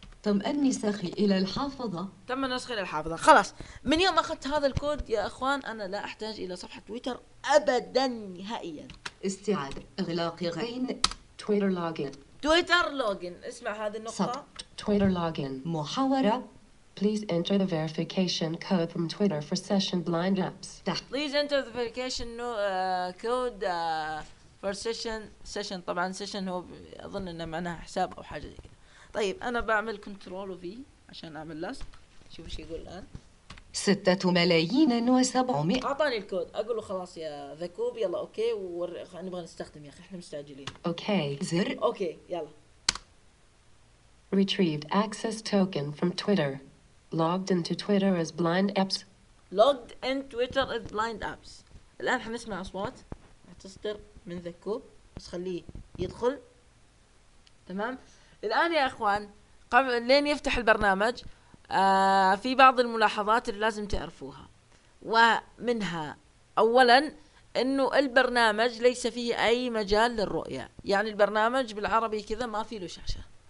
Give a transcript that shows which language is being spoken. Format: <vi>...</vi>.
<ar>تم النسخ إلى الحافظة. تم النسخ إلى الحافظة. خلاص من يوم أخذت هذا الكود يا أخوان أنا لا أحتاج إلى صفحة تويتر أبدا نهائيا. استعادة إغلاق غين تويتر لوجين. تويتر لوجين اسمع هذه النقطة. سب تويتر لوجين محاورة.</ar> <en>Please enter the verification code from Twitter for session blind apps. Please enter the verification code for session.</en> <ar>Session طبعا session هو أظن إنه معناها حساب أو حاجة زي كده. طيب أنا بعمل كنترول وفي عشان أعمل لاست. شوف إيش يقول الآن. 6,700,000. أعطاني الكود. أقول له خلاص يا ذكوب يلا أوكي نبغى نستخدم يا أخي إحنا مستعجلين. أوكي زر. أوكي يلا.</ar> <en>Retrieved access token from Twitter. Logged into Twitter as blind apps. Logged in Twitter as blind apps.</en> <ar>الآن حنسمع أصوات هتصدر من ذكوب بس خليه يدخل. تمام الآن يا أخوان قبل لين يفتح البرنامج في بعض الملاحظات اللي لازم تعرفوها، ومنها أولا أنه البرنامج ليس فيه أي مجال للرؤية، يعني البرنامج بالعربي كذا ما فيه له شاشة.</ar>